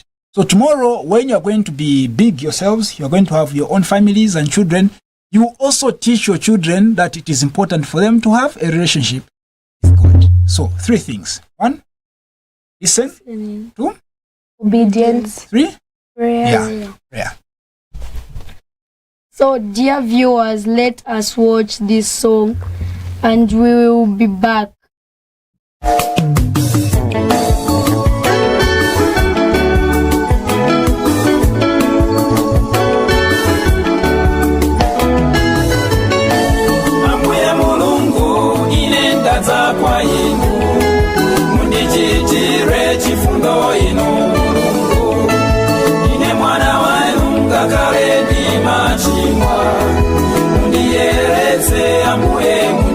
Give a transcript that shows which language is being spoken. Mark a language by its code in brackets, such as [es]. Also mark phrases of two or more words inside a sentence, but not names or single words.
[en] So tomorrow, when you're going to be big yourselves, you're going to have your own families and children, you also teach your children that it is important for them to have a relationship with God. So 3 things. 1, listen. 2, obedience. 3, Prayer. prayer. So, dear viewers, let us watch this song and we will be back. [ny] Ambuye Mulungu inenda kwa inu mundichitire chifundo inu Mulungu ine mwana wanu ngakale ndi machimwa mundiyeretse Ambuye